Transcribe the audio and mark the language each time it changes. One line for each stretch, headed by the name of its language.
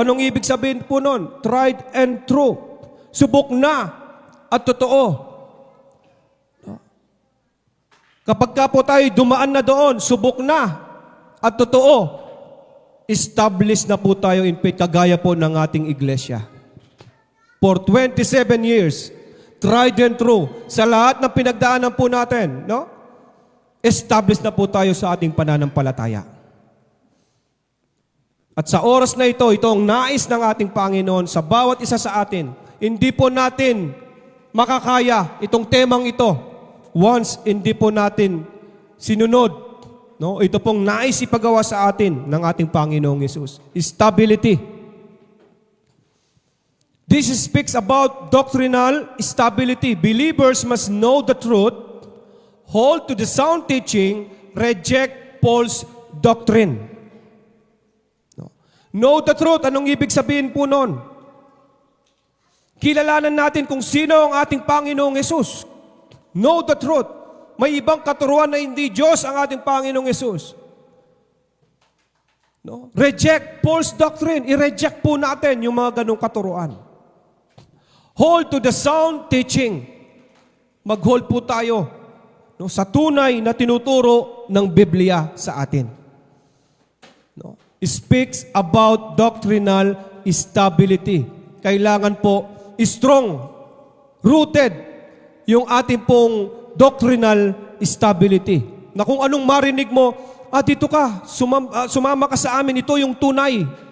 Filipino: Anong ibig sabihin po nun?
English: Tried and true.
Filipino: Subok na at totoo. Kapag ka po tayo dumaan na doon, subok na at totoo, established na po tayo in faith, kagaya po ng ating iglesia.
English: For 27 years, tried and true.
Filipino: Sa lahat ng pinagdaanan po natin, no? Established na po tayo sa ating pananampalataya. At sa oras na ito, ito ang nais ng ating Panginoon sa bawat isa sa atin. Hindi po natin makakaya itong temang ito once hindi po natin sinunod. No? Ito pong nais ipagawa sa atin ng ating Panginoong Yesus.
English: Stability. This speaks about doctrinal stability. Believers must know the truth, hold to the sound teaching, reject false doctrine. Know the truth.
Filipino: Anong ibig sabihin po nun? Kilalanan natin kung sino ang ating Panginoong Yesus. Know the truth. May ibang katuruan na hindi Diyos ang ating Panginoong Yesus. No?
English: Reject false doctrine.
Filipino: I-reject po natin yung mga ganong katuruan.
English: Hold to the sound teaching.
Filipino: Mag-hold po tayo, no, sa tunay na tinuturo ng Biblia sa atin. No?
English: Speaks about doctrinal stability.
Filipino: Kailangan po strong, rooted yung ating pong doctrinal stability. Na kung anong marinig mo, dito ka, sumama ka sa amin, ito yung tunay.